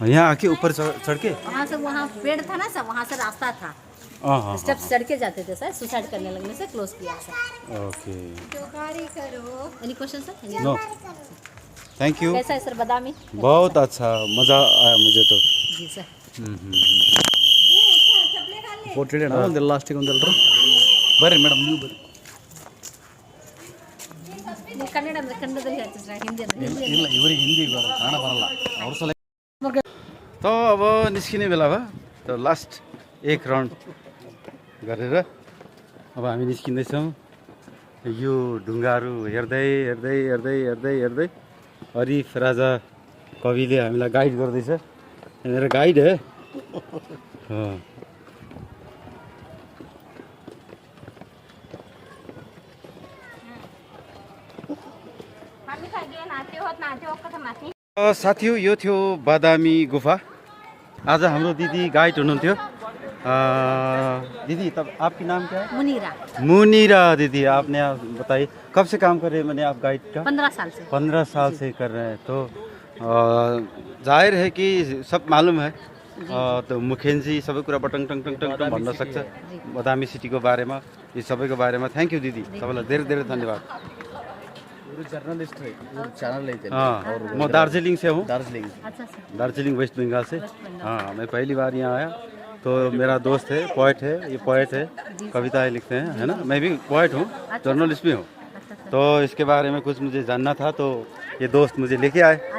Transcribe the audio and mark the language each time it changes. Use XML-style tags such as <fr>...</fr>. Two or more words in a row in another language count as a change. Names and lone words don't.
<hi>यहाँ आके ऊपर चढ़ के वहाँ से, वहाँ पेड़ था ना सर, वहाँ से रास्ता था, हाँ हाँ स्टेप्स चढ़ के जाते थे सर। सुसाइड करने लगने से क्लोज किया सर। ओके,</hi> <en>any question sir? no thank you.</en> <hi>कैसा है सर बादामी? बहुत अच्छा, मज़ा आया मुझे तो। जी सर।</hi> <kn>ಪೋರ್ಟ್ರೇಟ್ ಅಣ್ಣ ಒಂದು ಲಾಸ್ಟಿಗೆ ಒಂದೆಲ್ಲರೂ ಬರ್ರಿ ಮೇಡಮ್, ನೀವು ಬರ್ರಿ. ನೀವು ಕನ್ನಡದಲ್ಲಿ ಹೇಳ್ತೀರಿ ಸರ್, ಹಿಂದಿ ಅಂದ್ರೆ ಇಲ್ಲ ಇವರಿಗೆ ಹಿಂದಿ ಬರಲ್ಲ, ಕನ್ನಡ ಬರಲ್ಲ, ಅವ್ರ ಸಲ.</kn> <ne>तो अब निस्किने बेला भयो, तो लास्ट एक राउन्ड गरेर अब हामी निस्किँदैछौँ। यो ढुङ्गाहरू हेर्दै हेर्दै हेर्दै हेर्दै हेर्दै अरिफ राजा कविले हामीलाई गाइड गर्दैछ।</ne> <hi>मेरो गाइड है।</hi> <ne>साथीहरू यो थियो बादामी गुफा। आज हाम्रो दिदी गाइड हुनुहुन्थ्यो।</ne> <hi>दीदी तब आपकी नाम क्या है? मुनीरा। मुनीरा दीदी, आपने बताइए कब से काम कर रहे हैं? मैंने आप गाइड का 15 साल से। 15 साल से कर रहे हैं, तो जाहिर है कि सब मालूम है।</hi> <ne>तो मुखेन जी सबै कुरा बटङ टङ टङ टङ टङ भन्न सक्छ बादामी सिटीको बारेमा, यो सबैको बारेमा।</ne> <en>thank you</en> <ne>दिदी, तपाईँलाई धेरै धेरै धन्यवाद।</ne> <hi>जर्नलिस्ट है, चैनल है। हाँ, मैं दार्जिलिंग से हूँ। दार्जिलिंग अच्छा सर। दार्जिलिंग वेस्ट बंगाल से। हाँ, मैं पहली बार यहाँ आया। तो मेरा दोस्त है, पोएट है, ये पोएट है, कविताएं लिखते हैं, है ना। मैं भी पोएट हूँ, जर्नलिस्ट भी हूँ। तो इसके बारे में कुछ मुझे जानना था, तो ये दोस्त मुझे लेके आए,</hi>